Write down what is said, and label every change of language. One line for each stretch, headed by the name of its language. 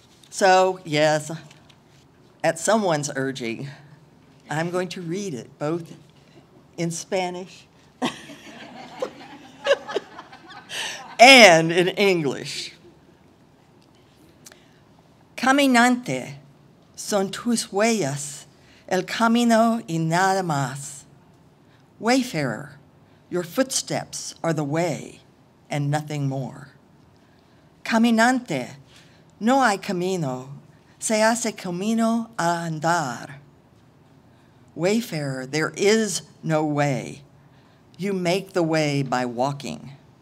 English: So, yes, at someone's urging, I'm going to read it both in Spanish and in English. Caminante,
Spanish: son tus huellas, el camino y nada más.
English: Wayfarer, your footsteps are the way and nothing more.
Spanish: Caminante, no hay camino, se hace camino a andar.
English: Wayfarer, there is no way. You make the way by walking.